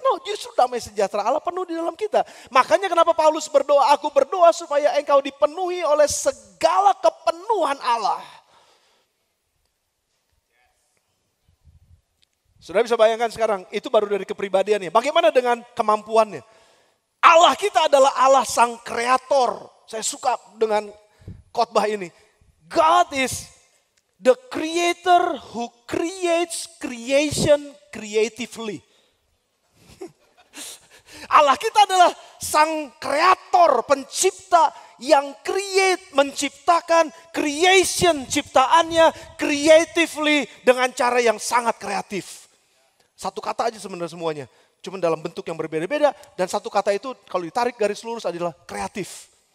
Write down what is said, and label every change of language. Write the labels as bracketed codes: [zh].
[id] No, justru damai sejahtera Allah penuh di dalam kita. Makanya kenapa Paulus berdoa, aku berdoa supaya engkau dipenuhi oleh segala kepenuhan Allah. Saudara bisa bayangkan sekarang, itu baru dari kepribadiannya. Bagaimana dengan kemampuannya? Allah kita adalah Allah sang kreator. Saya suka dengan khotbah ini. [en] God is the creator who creates creation creatively. [id] Allah kita adalah sang kreator, pencipta yang menciptakan creation ciptaannya creatively dengan cara yang sangat kreatif. Satu kata aja sebenarnya semuanya, cuma dalam bentuk yang berbeda-beda dan satu kata itu kalau ditarik garis lurus adalah kreatif.